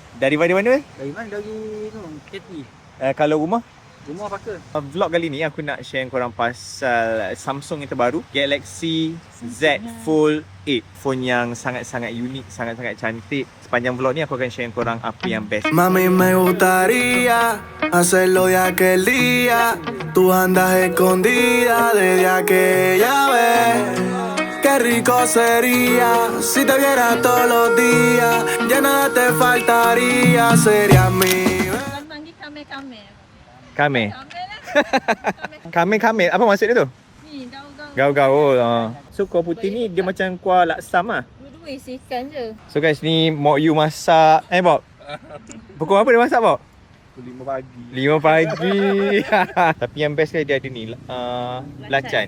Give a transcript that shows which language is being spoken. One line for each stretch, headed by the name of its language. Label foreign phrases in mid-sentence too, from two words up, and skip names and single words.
Malay: Dari mana? Dari mana? Dari tu, KT. Kalau rumah? Rumah Paka. Vlog kali ni aku nak share korang pasal Samsung yang terbaru, Galaxy Z Fold 8. Phone yang sangat-sangat unik, sangat-sangat cantik. Sepanjang vlog ni aku akan share korang apa yang best.
Spanish: Mami, me gustaría hacerlo de aquel día. Tú andas escondida desde aquella vez. Qué rico sería si te viera todos los días. Ya nada te faltaría, serías mi.
Malay: Panggil Kame-Kame. Kame. Kame. Kame. Apa maksud dia tu? Ni, gaul-gaul. Gaul-gaul. So kuah putih ni dia macam kuah laksam lah. Dua-dua isi ikan je.
English: So guys,
Malay: ni Mok Yu masak. Bob? Pukul apa dia masak Bob? 5 pagi. 5 pagi. Tapi yang best dia ada ni, belacan.